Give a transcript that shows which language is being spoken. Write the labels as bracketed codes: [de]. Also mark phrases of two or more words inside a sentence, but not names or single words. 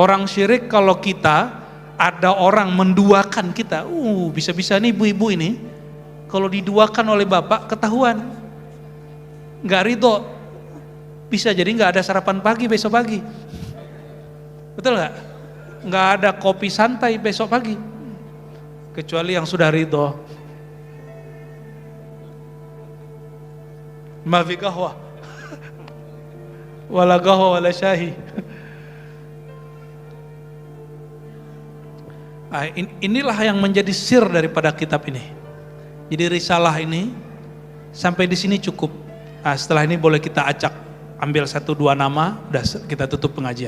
[id] Orang syirik kalau kita ada orang menduakan kita, bisa-bisa nih ibu-ibu ini kalau diduakan oleh bapak ketahuan nggak ridho, bisa jadi nggak ada sarapan pagi besok pagi, betul nggak? Nggak ada kopi santai besok pagi, kecuali yang sudah ridho. [ar] ما في قهوة ولا قهوة ولا شاي. [id] Inilah yang menjadi sir daripada kitab ini. Jadi risalah ini sampai di sini cukup. Setelah ini boleh kita acak, ambil 1-2 nama, udah kita tutup pengajian.